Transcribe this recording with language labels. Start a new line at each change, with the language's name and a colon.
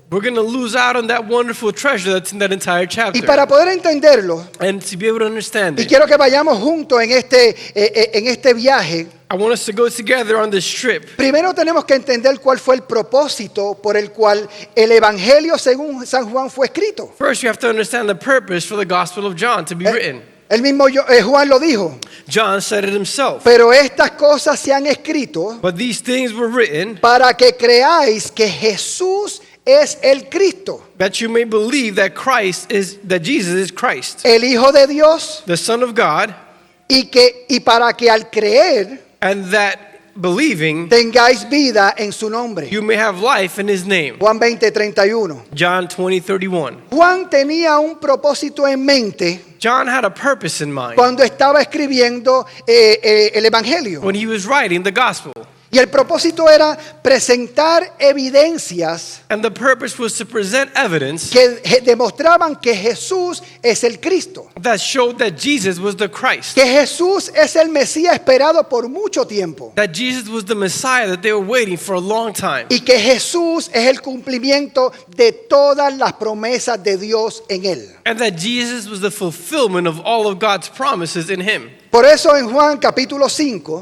English: we're going to lose out on that wonderful treasure that's in that entire
Spanish: Y
English: chapter.
Spanish: para poder entenderlo,
English: And to be able to understand
Spanish: y
English: it,
Spanish: quiero que vayamos juntos en este viaje,
English: I want us to go together on this trip.
Spanish: primero tenemos que entender cuál fue el propósito por el cual el Evangelio según San Juan fue escrito.
English: First, you have to understand the purpose for the Gospel of John to be written.
Spanish: El mismo Juan lo dijo,
English: John said it himself.
Spanish: pero estas cosas se han escrito
English: But these things were written
Spanish: para que creáis que Jesús es el Cristo,
English: that you may believe that Jesus is Christ,
Spanish: el Hijo de Dios,
English: the Son of God,
Spanish: y para que al creer
English: and that believing
Spanish: tengáis vida en su nombre.
English: you may have life in His name.
Spanish: Juan 20:31.
English: John 20:31.
Spanish: Juan tenía un propósito en mente
English: John had a purpose in mind
Spanish: cuando estaba escribiendo el Evangelio.
English: when he was writing the Gospel.
Spanish: Y el propósito era presentar evidencias
English: And the purpose was to present evidence
Spanish: que demostraban que Jesús es el Cristo,
English: that showed that Jesus was the Christ,
Spanish: que Jesús es el Mesías esperado por mucho tiempo
English: that Jesus was the Messiah that they were waiting for a long time,
Spanish: y que Jesús es el cumplimiento de todas las promesas de Dios en él.
English: and that Jesus was the fulfillment of all of God's promises in Him.
Spanish: Por eso en Juan capítulo 5